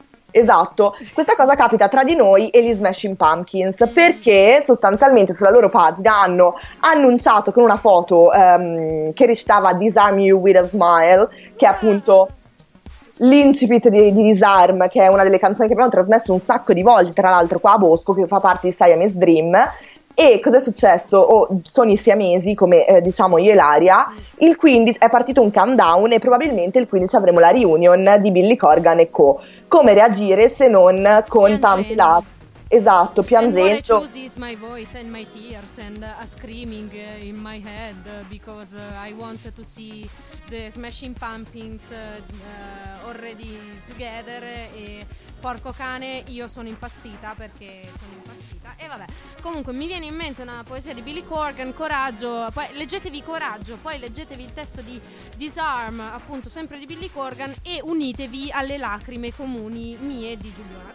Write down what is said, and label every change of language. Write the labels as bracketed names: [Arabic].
[Italian] Esatto, questa cosa capita tra di noi e gli Smashing Pumpkins, perché sostanzialmente sulla loro pagina hanno annunciato con una foto che recitava Disarm You With A Smile, che è appunto l'incipit di Disarm, che è una delle canzoni che abbiamo trasmesso un sacco di volte, tra l'altro qua a Bosco, che fa parte di Siamese Dream. E cos'è successo? Sono i siamesi, come diciamo io e Laria, il 15 è partito un countdown e probabilmente il 15 avremo la reunion di Billy Corgan e Co. Come reagire se non con tanti lati? Esatto, piangendo. [English] And what I choose is my voice and my tears and a screaming in my head because I want to see the Smashing Pumpkins already together. [Italian] E porco cane, io sono impazzita perché sono impazzita. E vabbè, comunque mi viene in mente una poesia di Billy Corgan, Coraggio, poi leggetevi Coraggio, poi leggetevi il testo di Disarm, appunto sempre di Billy Corgan, e unitevi alle lacrime comuni mie e di Giuliana.